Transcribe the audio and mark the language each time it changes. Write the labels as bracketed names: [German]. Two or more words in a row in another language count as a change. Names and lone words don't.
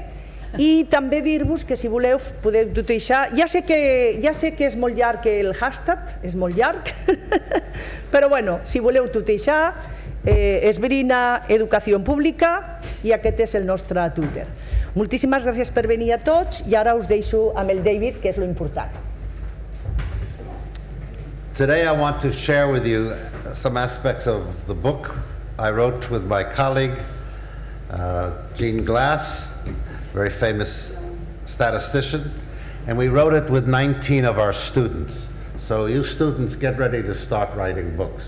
[Catalan] I també dir-vos que si voleu podeu tutejar, ja sé que és molt llarg, que el hashtag és molt llarg, però si voleu tutejar, Esbrina Educació Pública, i aquest és el nostre Twitter. Moltíssimes gràcies per venir a tots, i ara us deixo amb el David, que és l'important. [English] Today I want to share with you some aspects of the book I wrote with my colleague, Gene Glass, very famous statistician, and we wrote it with 19 of our students. So you students, get ready to start writing books.